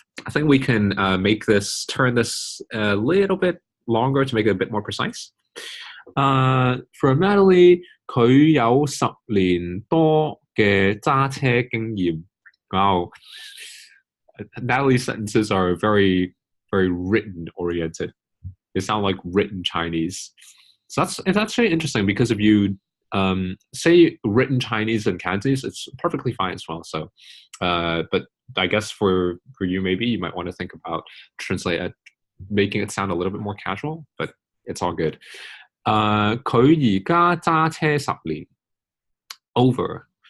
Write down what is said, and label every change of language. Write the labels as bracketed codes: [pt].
[en] I think we can turn this a little bit longer to make it a bit more precise. [zh] For Natalie, 佢有10年多嘅揸車經驗. [en] Wow. Natalie's sentences are very, very written oriented. They sound like written Chinese. So it's actually interesting, because if you say written Chinese and Cantonese, it's perfectly fine as well. So, but I guess for you, maybe you might want to think about making it sound a little bit more casual, but it's all good. [zh] 佢而家揸車10年. [en] over.